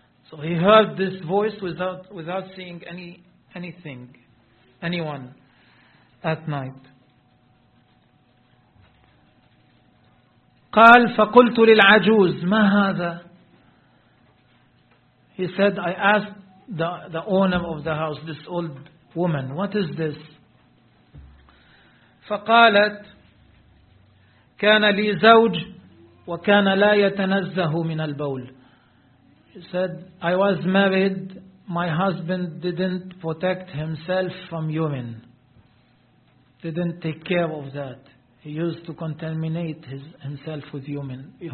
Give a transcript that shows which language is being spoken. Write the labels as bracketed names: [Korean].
[English] So he heard this voice without seeing anything, anyone at night. [Arabic] قال فقلت للعجوز ما هذا. [English] He said, I asked the owner of the house, this old woman, what is this? [Arabic] فقالت كان لي زوج وكان لا يتنزه من البول. [English] He said, I was married, my husband didn't protect himself from urine, didn't take care of that. He used to contaminate himself with yumin.